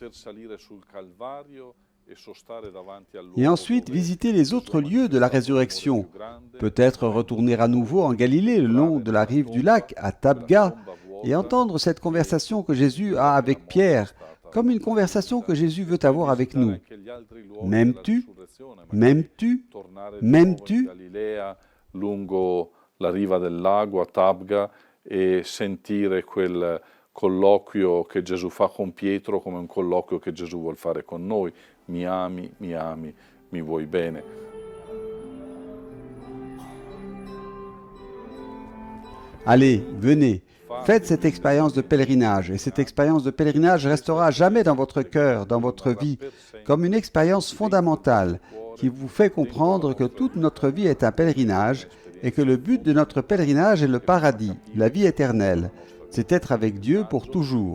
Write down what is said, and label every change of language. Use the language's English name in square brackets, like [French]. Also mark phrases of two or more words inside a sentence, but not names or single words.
[French] Et ensuite visiter les autres lieux de la résurrection, peut-être retourner à nouveau en Galilée le long de la rive du lac à Tabga et entendre cette conversation que Jésus a avec Pierre, comme une conversation que Jésus veut avoir avec nous. M'aimes-tu? M'aimes-tu? M'aimes-tu? [Italian] Lungo la riva del lago a Tabga e sentire quel colloquio che Gesù fa con Pietro come un colloquio che Gesù vuol fare con noi. Mi ami, mi vuoi bene. [French] Allez, venez, faites cette expérience de pèlerinage, et cette expérience de pèlerinage restera à jamais dans votre cœur, dans votre vie, comme une expérience fondamentale qui vous fait comprendre que toute notre vie est un pèlerinage et que le but de notre pèlerinage est le paradis, la vie éternelle. C'est être avec Dieu pour toujours.